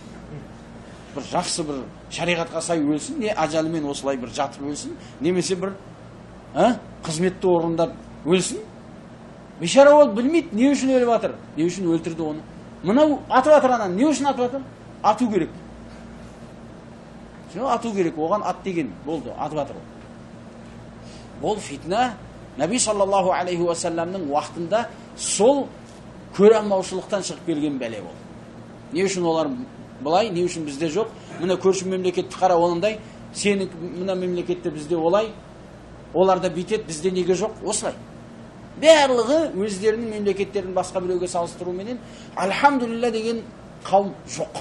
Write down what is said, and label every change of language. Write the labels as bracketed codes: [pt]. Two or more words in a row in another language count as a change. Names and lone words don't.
[kk] Бір жақсы бір шариғатқа сай өлсін, не ажалымен осылай бір жатып өлсін, немесе бір қызметті орындап өлсін. Бишара ол білмейді, не үшін өліп жатыр, не үшін өлтірді оны. Мынау атып жатыр ананы, не үшін атып жатыр? Ату керек. Ату керек, оған ат деген болды, атып жатыр. Бұл фитна [ar] نبي صلى الله عليه وسلم [kk] уақытында сол көре алмаушылықтан шығып келген бәле болды. Не үшін олар былай, не үшін бізде жоқ? Мына көрші мемлекетті қара, ондай сені мына мемлекетте бізде олай, оларда бүйтеді, бізде неге жоқ? Осылай. Барлығы өздерінің мемлекеттерін басқа біреуге салыстыруменен альхамдулилля деген қауым жоқ.